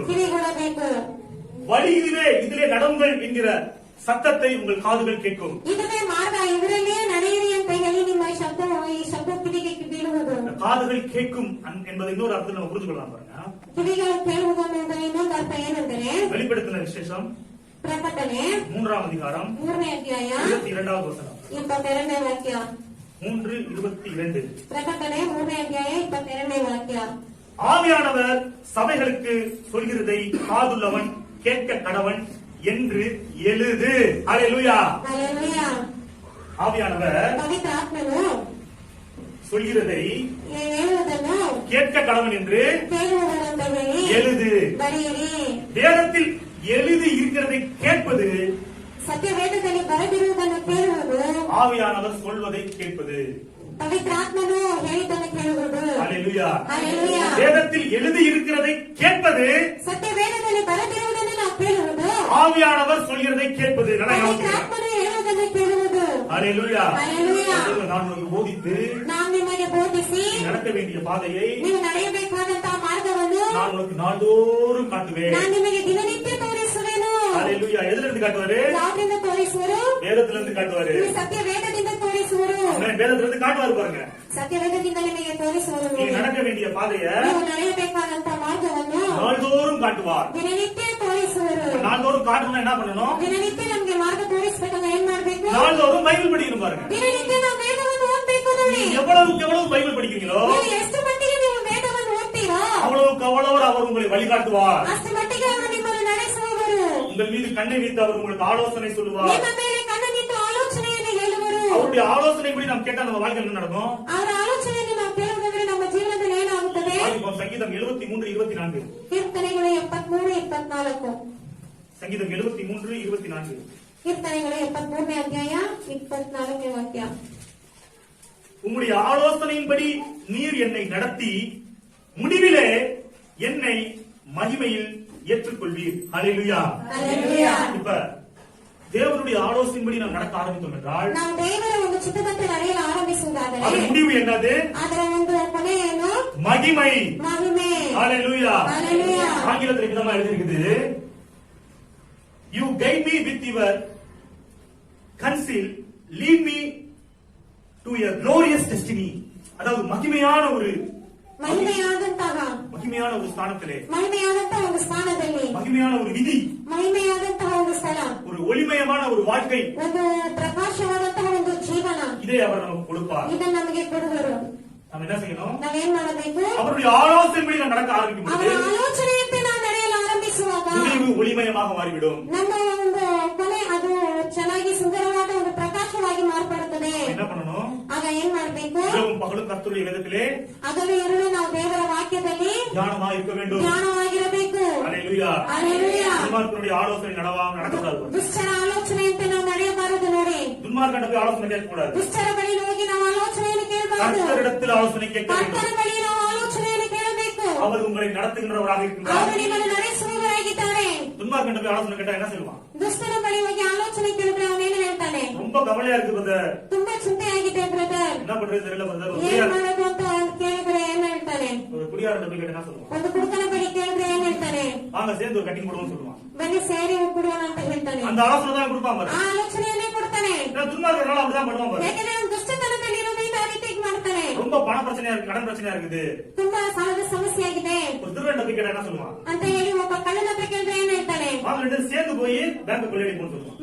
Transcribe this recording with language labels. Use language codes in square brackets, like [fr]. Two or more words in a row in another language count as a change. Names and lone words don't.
[kn] ಕಿವಿಗೊಡಬೇಕು. [ta] வழி இதிலே நடவுங்கள் என்கிற சத்தத்தை உங்கள் காதுகள் கேட்கும். [kn] ಇದುವೇ ಮಾರ್ಗ, ಇದರಲ್ಲಿಯೇ ನಡೆಯಿರಿ ಅಂತ ಹೇಳಿ ನಿಮ್ಮ ಈ ಶಬ್ದ ಕಿವಿಗೆ ಬೀಳುವುದು. [ta] இந்த காதுகள் கேட்கும் என்பதை இன்னொரு அர்த்தத்தில் நம்ம புரிஞ்சு கொள்ளலாம் பாருங்க. [kn] ಕಿವಿಗಳು ಕೇಳುವುದು ಅನ್ನೋದರ ಇನ್ನೊಂದು ಅರ್ಥ ಏನಂದರೆ, [ta] வெளிப்படுத்தின விசேஷம் [kn] ಪ್ರಕಟಣೆ [ta] 3 அதிகாரம் [kn] 3ನೇ ಅಧ್ಯಾಯ [ta] 22வது வசனம். [kn] 22ನೇ ವಾಕ್ಯ. 3:22. ಪ್ರಕಟಣೆ 3ನೇ ಅಧ್ಯಾಯ 22ನೇ ವಾಕ್ಯ. [ta] ஆவியானவர் சபைகளுக்கு சொல்கிறதை காதுள்ளவன் கேட்க கடவன் என்று எழுது. ஹalleluya. [kn] ಹಲ್ಲೆಲೂಯಾ. [ta] ஆவியானவர் [kn] ಪವಿತ್ರ ಆತ್ಮನು [ta] சொல்கிறதை [kn] ಹೇಳುವುದನ್ನು [ta] கேட்க கடவன் என்று [kn] ಕೇಳುವುದನ್ನು ಹೇಳಿ [ta] எழுது. [kn] ಬರೆಯಿರಿ. [ta] வேதத்தில் எழுதி இருக்கிறதை கேட்பது, [kn] ಸತ್ಯವೇದದಲ್ಲಿ ಬರೆದಿರುವುದನ್ನು ಕೇಳುವುದು, [ta] ஆவியானவர் சொல்வதை கேட்பது. [kn] ಪವಿತ್ರ ಆತ್ಮನು ಹೇಳಿದ್ದನ್ನು ಕೇಳುವುದು. [ta] ஹalleluya. [kn] ಹಲ್ಲೆಲೂಯಾ. [ta] வேதத்தில் எழுதி இருக்கிறதை கேட்பது, [kn] ಸತ್ಯವೇದದಲ್ಲಿ ಬರೆದಿರುವುದನ್ನು ನಾವು ಕೇಳುವುದು, [ta] ஆவியானவர் சொல்கிறதை கேட்பது. நல்லா [kn] ಪವಿತ್ರ [ta] ஞாபகம் வச்சுக்கோங்க. [kn] ಆತ್ಮನು ಹೇಳುವುದನ್ನು ಕೇಳುವುದು. [ta] ஹalleluya. [kn] ಹಲ್ಲೆಲೂಯಾ. [ta] நான் உங்களுக்கு போதித்து [kn] ನಾನು ನಿಮಗೆ ಬೋಧಿಸಿ [ta] நடக்க வேண்டிய பாதையை [kn] ನೀವು ನಡೆಯಬೇಕಾದಂತಹ ಮಾರ್ಗವನ್ನು [ta] நான் உங்களுக்கு நாள்தோறும் காட்டுவேன். [kn] ನಾನು ನಿಮಗೆ ದಿನನಿತ್ಯ ತೋರಿಸುವೆನು. [ta] ஹalleluya. எதுல இருந்து காட்டுவாரு? [kn] ಯಾವ್ದ್ರಿಂದ ತೋರಿಸುವರು? [ta] வேதத்துல இருந்து காட்டுவாரு. [kn] ನೀವು ಸತ್ಯವೇದದಿಂದ ತೋರಿಸುವರು. [ta] வேதத்துல இருந்து காட்டுவாரு பாருங்க. [kn] ಸತ್ಯವೇದದಿಂದ ನಿಮಗೆ ತೋರಿಸುವರು. [ta] நீங்க நடக்க வேண்டிய பாதைய [kn] ನೀವು ನಡೆಯಬೇಕಾದಂತಹ ಮಾರ್ಗವನ್ನು [ta] நாள்தோறும் காட்டுவார். [kn] ದಿನನಿತ್ಯ ತೋರಿಸುವರು. [ta] நாள்தோறும் காட்டணும்னா என்ன பண்ணணும்? [kn] ದಿನನಿತ್ಯ ನಮ್ಗೆ ಮಾರ್ಗ ತೋರಿಸ್ಬೇಕಂದ್ರೆ ಏನ್ ಮಾಡ್ಬೇಕು? [ta] நாள்தோறும் பைபிள் படிக்கணும் பாருங்க. [kn] ದಿನನಿತ್ಯ ನಾವು ವೇದವನ್ನು ಓದ್ಬೇಕು ನೋಡಿ. [ta] எவ்வளவுக்கு எவ்வளவு பைபிள் படிக்கிறீங்களோ [kn] ನೀವು ಎಷ್ಟು ಮಟ್ಟಿಗೆ ನೀವು ವೇದವನ್ನು ಓದ್ತೀರೋ [ta] அவ்வளவுக்கு அவ்வளவு அவர் உங்களை வழிகாட்டுவார். [kn] ಅಷ್ಟು ಮಟ್ಟಿಗೆ ಅವರು ನಿಮ್ಮನ್ನು ನಡೆಸುವವರು. [ta] உங்கள் மீது கண்ணை வைத்து அவர் உங்களுக்கு ஆலோசனை சொல்லுவார். [kn] ನಿಮ್ಮ ಮೇಲೆ [ta] அவருடைய ஆலோசனைப்படி நாம் கேட்டா நம்ம வாழ்க்கையில் என்ன நடக்கும்? [kn] ಅವರ ಆಲೋಚನೆಯನ್ನು ನಾವು ಕೇಳುವುದಾದ್ರೆ ನಮ್ಮ ಜೀವನದಲ್ಲಿ ಏನಾಗುತ್ತದೆ? [ta] வாசிப்போம் சங்கீதம் 73:24. [kn] ಕೀರ್ತನೆಗಳು 73:24. [ta] சங்கீதம் 73:24. [kn] ಕೀರ್ತನೆಗಳು 73ನೇ ಅಧ್ಯಾಯ 24ನೇ ವಾಕ್ಯ. [ta] உம்முடைய ஆலோசனையின்படி நீர் என்னை நடத்தி முடிவிலே என்னை மகிமையில் ஏற்றுக்கொள்வீர். ஹல்லேலூயா. [kn] ಹಲ್ಲೆಲೂಯಾ. [ta] இப்ப தேவனுடைய ஆலோசனையின்படி நாம் நடக்க ஆரம்பித்தோம் என்றால் [kn] ನಾವು ದೇವರ ಒಂದು ಚಿತ್ತದಂತೆ ನಡೆಯಲು ಆರಂಭಿಸುವುದಾದರೆ [ta] அது முடிவு என்னது? [kn] ಅದರ ಒಂದು ಕೊನೆ ಏನು? [ta] மகிமை. [kn] ಮಹಿಮೆ. [ta] ஹல்லேலூயா. [kn] ಹಲ್ಲೆಲೂಯಾ. [ta] ஆங்கிலத்தில் விதமா எழுதியிருக்குது, [en] you guide me with your counsel, lead me to a glorious destiny. [ta] அதாவது மகிமையான ஒரு ஸ்தானத்திலே, [kn] ಮಹಿಮೆಯಾದಂತಹ ಒಂದು ಸ್ಥಾನದಲ್ಲಿ, [ta] மகிமையான ஒரு விதி, [kn] ಮಹಿಮೆಯಾದಂತಹ ಒಂದು ಸ್ಥಳ, [ta] ஒரு ஒளிமயமான ஒரு வாழ்க்கை, [kn] ಒಂದು ಪ್ರಕಾಶವಾದಂತಹ ಒಂದು ಜೀವನ, [ta] இதை அவர் நமக்கு கொடுப்பார். [kn] ಇದನ್ನು ನಮಗೆ ಕೊಡುವರು. [ta] நாம் என்ன செய்யணும்? [kn] ನಾವೇನ್ ಮಾಡಬೇಕು? [ta] அவருடைய ஆலோசனைப்படி நாம் நடக்க ஆரம்பிக்கும் [kn] ಅವರ [ta] போது [kn] ಆಲೋಚನೆಯಂತೆ ನಾವು ನಡೆಯಲು ಆರಂಭಿಸುವಾಗ [ta] முடிவு ஒளிமயமாக மாறிவிடும். [kn] ನಮ್ಮ ಒಂದು ಕೊನೆ ಅದು ಚೆನ್ನಾಗಿ ಸುಂದರವಾದ ಒಂದು ಪ್ರಕಾಶವಾಗಿ ಮಾರ್ಪಡುತ್ತದೆ. [ta] என்ன பண்ணணும்? [kn] ಆಗ ಏನ್ ಮಾಡ್ಬೇಕು? [ta] இரவும் பகலும் கர்த்தருடைய வேதத்திலே [kn] ಹಗಲು ಇರುಳು ನಾವು ದೇವರ ವಾಕ್ಯದಲ್ಲಿ [ta] தியானமாக இருக்க வேண்டும். [kn] ಜ್ಞಾನವಾಗಿರಬೇಕು. [ta] ஹல்லேலூயா. [kn] ಹಲ್ಲೆಲೂಯಾ. [ta] துன்மார்க்கனுடைய ஆலோசனை நடக்கக்கூடாது. [kn] ದುಷ್ಟರ ಆಲೋಚನೆಯಂತೆ ನಾವು ನಡೆಯಬಾರದು. ನೋಡಿ, [ta] துன்மார்க்கன் போய் ஆலோசனை கேட்கக்கூடாது. [kn] ದುಷ್ಟರ ಬಳಿ ಹೋಗಿ ನಾವು ಆಲೋಚನೆಯನ್ನು ಕೇಳಬಾರದು. [ta] கர்த்தரிடத்தில் ஆலோசனை கேட்க வேண்டும். [kn] ಕರ್ತನ ಬಳಿ ನಾವು ಆಲೋಚನೆಯನ್ನು ಕೇಳಬೇಕು. [ta] அவர் உங்களை நடத்துகின்றவராக இருக்கின்றார். [kn] ಅವರು ನಿಮ್ಮನ್ನು ನಡೆಸುವವರಾಗಿದ್ದಾರೆ. [ta] துன்மார்க்கன் போய் ஆலோசனை கேட்டா என்ன சொல்லுவான்? [kn] ದುಷ್ಟರ ಬಳಿ ಹೋಗಿ ಆಲೋಚನೆ ಕೇಳಿದ್ರೆ ಅವನೇನು ಹೇಳ್ತಾನೆ? [ta] ரொம்ப கவலையா இருக்கு பிரதர், [kn] ತುಂಬಾ ಚಿಂತೆ ಆಗಿದೆ ಬ್ರದರ್, [ta] என்ன பண்றது தெரியல பிரதர். [kn] ಏನ್ ಮಾಡೋದು ಅಂತ ಕೇಳಿದ್ರೆ ಏನ್ ಹೇಳ್ತಾನೆ? [ta] ஒரு குடியாரன் போய் கேட்டா என்ன சொல்லுவான்? [kn] ಒಂದು ಕುಡುಕನ ಬಳಿ ಕೇಳಿದ್ರೆ ಏನ್ ಹೇಳ್ತಾನೆ? [ta] வாங்க சேர்ந்து ஒரு கட்டிங் போடுவோம்னு சொல்லுவான். [kn] ಬನ್ನಿ ಸೇರಿ ಕೊಡುವಣ ಅಂತ ಹೇಳ್ತಾನೆ. [ta] அந்த ஆலோசனை தான் கொடுப்பான் பாரு. [kn] ಆ ಆಲೋಚನೆಯನ್ನೇ ಕೊಡ್ತಾನೆ. [ta] துன்மார்க்கனால அப்படிதான் பண்ணுவான் பாரு. [kn] ಯಾಕಂದ್ರೆ ಅವ್ನು ದುಷ್ಟತನದಲ್ಲಿ ಇರೋದ್ರಿಂದ ಆ ರೀತಿ ಮಾಡ್ತಾನೆ. [ta] ரொம்ப பண பிரச்சனையா இருக்கு, கடன் பிரச்சனையா இருக்குது, [kn] ತುಂಬಾ ಸಾಲದ ಸಮಸ್ಯೆ ಆಗಿದೆ [ta] ஒரு திருடன் போய் கேட்டா என்ன சொல்லுவான்? [kn] ಅಂತ ಹೇಳಿ ಒಬ್ಬ ಕಳ್ಳನ ಹತ್ರ ಕೇಳಿದ್ರೆ ಏನ್ ಹೇಳ್ತಾನೆ? [ta] வாங்க ரெண்டு பேரும் சேர்ந்து போய் பேங்க் கொள்ளையடிப்போம்னு சொல்லுவான்.